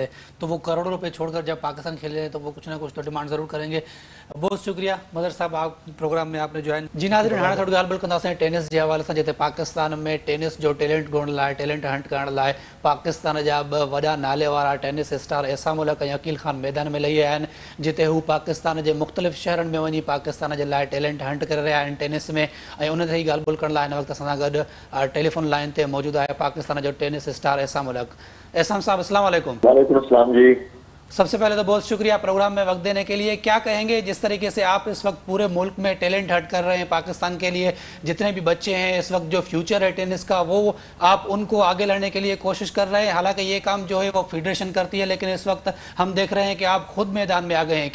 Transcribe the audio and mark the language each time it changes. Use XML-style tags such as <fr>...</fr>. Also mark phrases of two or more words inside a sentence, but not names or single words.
<ur>تو وہ کروڑوں روپے چھوڑ کر جب پاکستان کھیلے ہیں تو وہ کچھ نہ کچھ تو ڈیمانڈ ضرور کریں گے. بہت شکریہ مظہر صاحب, آپ پروگرام میں آپ نے جوائن.</ur> <sd>جی ناظرین, ہاں تھوڑی گال بل کندا سے ٹینس جے حوالے سے جتے پاکستان میں ٹینس جو ٹیلنٹ گونڈ لائے,</sd> <en>talent hunt</en> <sd>کرن لائے پاکستان جا وڈا نالے والا ٹینس اسٹار احسام الحق ऐं अकील खान मैदान में लही आहिनि, जिते हू पाकिस्तान जे मुख़्तलिफ़ शहरनि में वञी पाकिस्तान जे लाइ</sd> <en>talent hunt</en> <sd>करे रहिया आहिनि टेनिस में. ऐं उन ते ई ॻाल्हि ॿोल करण लाइ हिन वक़्तु असां सां गॾु टेलीफोन लाइन ते मौजूदु आहे पाकिस्तान जो टेनिस स्टार एहसाम उल हक.</sd> <ar>एहसाम साहब السلام عليكم. وعليكم السلام जी.</ar> <ur>سب سے پہلے تو بہت شکریہ پروگرام میں وقت دینے کے لیے. کیا کہیں گے جس طریقے سے آپ اس وقت پورے ملک میں</ur> <en>talent hunt</en> <ur>کر رہے ہیں پاکستان کے لیے، جتنے بھی بچے ہیں اس وقت جو فیوچر ہے ٹینس کا وہ آپ ان کو آگے لانے کے لیے کوشش کر رہے ہیں. حالانکہ یہ کام جو ہے وہ فیڈریشن کرتی ہے، لیکن اس وقت ہم دیکھ رہے ہیں کہ آپ خود میدان میں آ گئے ہیں.</ur>